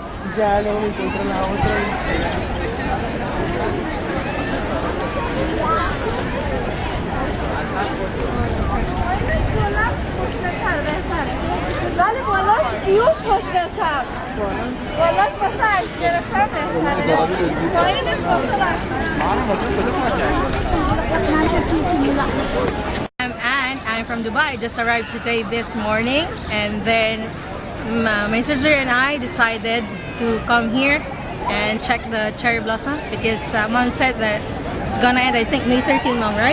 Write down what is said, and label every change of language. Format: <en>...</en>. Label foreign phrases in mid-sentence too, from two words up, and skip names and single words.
<es>Ya luego me encuentro la otra.</es> <fa>ولی بالاش بیوش خوشگل‌تر بالاش واسه عکس گرفتن بهتره پایینش واسه</fa> <en>I'm Anne. I'm from Dubai. I just arrived today this morning, and then my sister and I decided to come here and check the cherry blossom because Mom said that it's gonna end, I think, May 13th, Mom, right?</en>